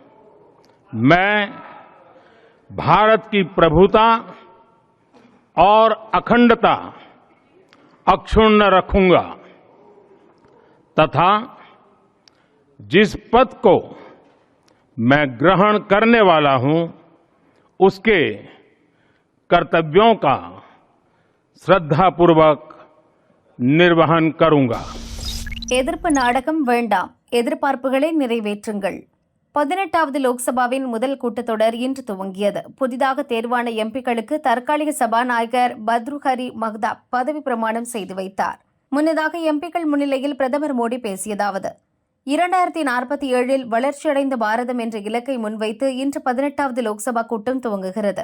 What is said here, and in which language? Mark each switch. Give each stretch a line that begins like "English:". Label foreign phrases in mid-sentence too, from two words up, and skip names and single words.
Hindi: मैं भारत की प्रभुता और अखंडता अक्षुण्ण रखूंगा तथा जिस पद को मैं ग्रहण करने वाला हूं उसके कर्तव्यों का श्रद्धापूर्वक निर्वहन करूंगा.
Tamil: எதிர்ப்பு நாடகம் வேண்டாம், எதிர்பார்ப்புகளை நிறைவேற்றுங்கள். 18வது லோக்சபாவின் முதல் கூட்டத்தொடர் இன்று துவங்கியது. புதிதாக தேர்வான எம்பிக்களுக்கு தற்காலிக சபாநாயகர் பர்த்ருஹரி மஹ்தாப் பதவி பிரமாணம் செய்து வைத்தார். முன்னதாக எம்பிக்கள் முன்னிலையில் பிரதமர் மோடி பேசியதாவது: 2047இல் வளர்ச்சியடைந்த பாரதம் என்ற இலக்கை முன்வைத்து இன்று 18வது லோக்சபா கூட்டம் துவங்குகிறது.